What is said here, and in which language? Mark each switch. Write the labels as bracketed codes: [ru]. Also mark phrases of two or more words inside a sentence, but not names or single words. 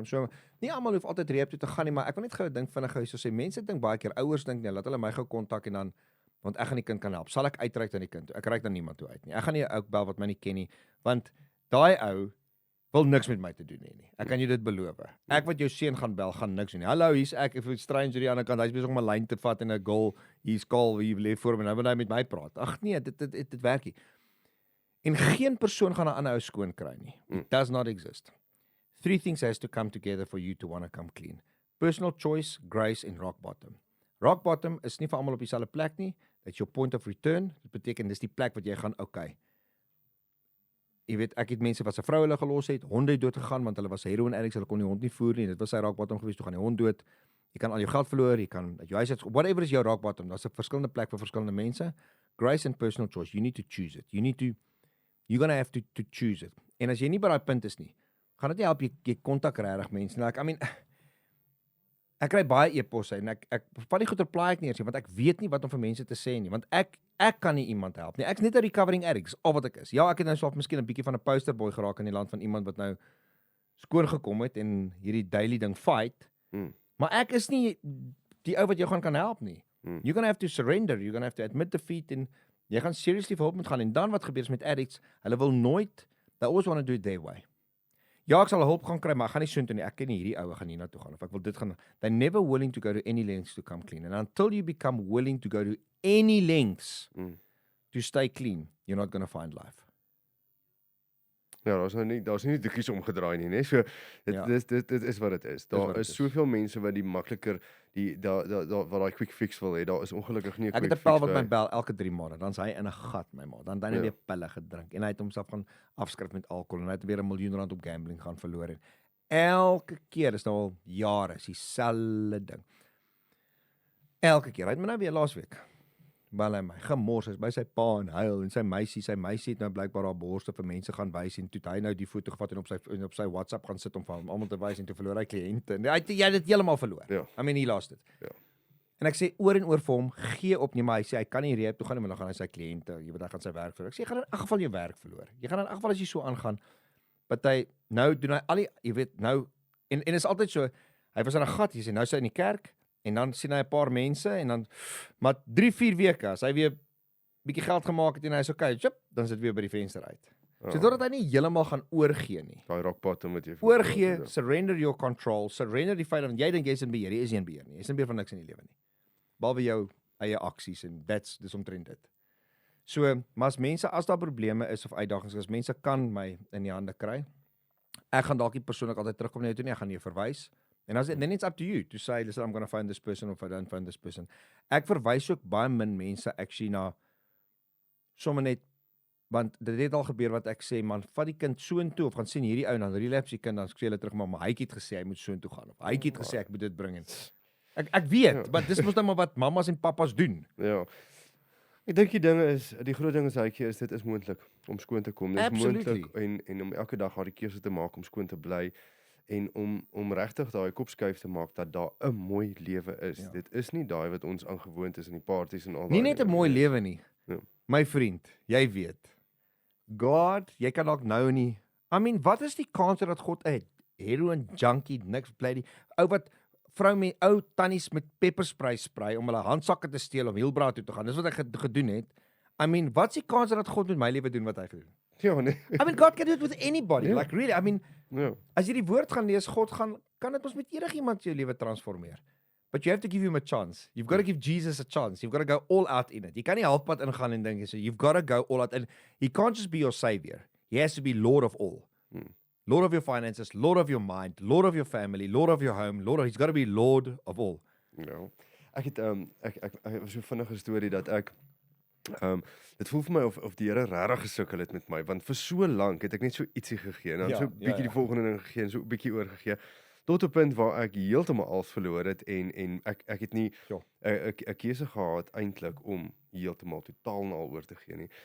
[af] So nie almal hoef altyd rehab toe te gaan nie, maar ek wil net gou dink vinnig so sê mense dink baie keer ouers dink nee, laat hulle my gou kontak en dan want ek gaan die kind kan help. Sal ek uitreik aan die kind toe? Ek reik dan niemand toe uit nie. Ek gaan nie 'n ou bel wat my nie ken nie, want daai ou wil niks met my te doen hê nie. Ek kan jou dit beloof. Ek wat jou seun gaan bel, gaan niks doen nie. Hallo, hier's ek, [en] if it's stranger [af] aan die ander kant. Hy's besig om 'n lyn te vat en 'n goal. Hier's call, hier lê voor my. Nou wil hy met my praat. Ag nee, dit werk nie. En geen persoon gaan 'n ander ou skoon kry nie. [en] It does not exist. 3 things has to come together for you to want to come clean. personal choice, grace en rock bottom. Rock bottom [af] is nie vir almal op dieselfde plek nie. [en] That's your point of return. [af] Dit beteken dis die plek wat jy gaan, okay. Jy weet, ek het mense wat se vrou hulle gelos het, honde het dood gegaan want hulle was [en] heroin addicts, [af] hulle kon die hond nie voer nie. Dit was sy [en] rock bottom [af] geweest, toe gaan die hond dood. Jy kan al jou geld verloor, jy kan jou huis het, whatever is jou [en] rock bottom. [af] Daar's 'n verskillende plek vir verskillende mense. [en] Grace and personal choice. You need to choose it. You're gonna have to choose it. [af] En as jy nie by daai punt is nie, gaan dit nie help jy kontak regtig mense nie. [en] Like, I mean, [af] ek kry baie e-posse en ek van die goed reply ek nie eers nie, want ek weet nie wat om vir mense te sê nie, want ek kan nie iemand help nie. Ek's net 'n [en] recovering addict, [af] al wat ek is. Ja, ek het nou swaalf miskien 'n bietjie van 'n [en] poster boy [af] geraak in die land van iemand wat nou skoon gekom het en hierdie daily ding fight. Maar ek is nie die ou wat jou kan help nie. [en] You're gonna have to surrender, you're gonna have to admit defeat [af] en jy gaan seriously vir hulp moet gaan. En dan wat gebeur is met addicts, hulle wil nooit, [en] they always want to do it their way. [af] Ja, ek sal hulp gaan kry, maar ek gaan nie soontoe nie. Ek ken nie hierdie ou gaan hier na toe gaan of ek wil dit gaan. [en] They're never willing to go to any lengths to come clean. And until you become willing to go to any lengths to stay clean, you're not going to find life. [af] Ja, daar's nie drukkies omgedraai nie, né? So dit is wat dit is. Daar is soveel mense wat die makliker wat daai [en] quick fix [af] wil hê. Daar is ongelukkig nie 'n [en] quick fix. [af] Ek het 'n pel wat my bel elke 3 maande, dan's hy in 'n gat, my maat. Dan het hy weer pille gedrink en hy het homself gaan afskryf met alkohol en hy het weer R1 miljoen op gambling gaan verloor en elke keer is nou al jare is dieselfde ding. Elke keer. Hy het my nou weer laasweek bel hy my, gemors is by sy pa en huil en sy meisie het nou blykbaar haar borste vir mense gaan wys en toe hy nou die foto gevat en op sy WhatsApp gaan sit om van almal te wys en toe verloor hy kliënte en hy het dit heeltemal verloor. Ja. [en] I mean, he lost it. [af] Ja. En ek sê oor en oor vir hom, gee op nie, maar hy sê hy kan nie rehab toe gaan nie, maar dan gaan hy sy kliënte, jy weet hy gaan sy werk verloor. Ek sê jy gaan in elk geval jou werk verloor. Jy gaan in elk geval as jy so aangaan. Wat hy nou doen hy al die, jy weet nou en is altyd so, hy was in 'n gat, jy sê nou sy in die kerk. En dan sien hy 'n paar mense en dan maar 3-4 weke as hy weer bietjie geld gemaak het en hy is okay, dan sit weer by die venster uit. So totdat hy nie heeltemal gaan oorgee nie. Daai [en] rock bottom [af] wat jy oorgee, [en] surrender your control, [af] surrender die feit dat jy dink jy's in beheer, jy is nie in beheer nie. Jy is in beheer van niks in die lewe nie. Behalwe jou eie aksies en dis omtrent dit. So, maar as mense as daar probleme is of uitdagings, as mense kan my in die hande kry, ek gaan dalk nie persoonlik altyd terugkom na jou toe nie, ek gaan jou verwys. [en] And then it's up to you to say, listen, I'm going to find this person, or if I don't find this person. [af] Ek verwys ook baie min mense actually na sommer net, want dit het al gebeur wat ek sê, man, vat die kind soontoe, of gaan sien hierdie ou, dan relapse die kind, dan sê hulle terug, maar hy het gesê, hy moet soontoe gaan, of hy het gesê, ek moet dit bring. Ek weet, maar dis mos nou maar wat mamas en papas doen. Ja. Ek dink die groot ding is hytjie is dit is moontlik om skoon te kom. Dit is moontlik en om elke dag daai keuse te maak om skoon te bly. En om regtig daai kop skuif te maak dat daar 'n mooi lewe is. Ja. Dit is nie daai wat ons aangewoond is in die parties en al daai. Nie net 'n mooi lewe nie. Ja. My vriend, jy weet. God, jy kan dalk nou nie. [en] I mean, [af] wat is die kans dat God 'n heroin junkie niks bly die ou wat vrou met ou tannies met pepperspray spray om hulle handsakke te steel om Hielbra toe te gaan. Dis wat hy gedoen het. [en] I mean, [af] wat is die kans dat God met my lewe doen wat hy gedoen? Ja, nee. [en] I mean, God can do it with anybody. Like really, I mean, [af] as jy die woord gaan lees, God kan dit ons met enigiemand jou lewe transformeer. [en] But you have to give him a chance. You've got to give Jesus a chance. You've got to go all out in it. [af] Jy kan nie halfpad ingaan en dink [en] so you've got to go all out and he can't just be your savior. He has to be Lord of all. Lord of your finances, Lord of your mind, Lord of your family, Lord of your home, he's got to be Lord of all. [af] Ja. Ek het ek was so vinnige storie dat ek dit voel vir my of die Here regtig gesukkel het met my, want vir so lank het ek net so ietsie gegee en dan so 'n bietjie die volgende ding gegee en so 'n bietjie oorgegee tot 'n punt waar ek heeltemal alles verloor het en ek het nie 'n keuse gehad eintlik om heeltemal totaal en al oor te gee nie.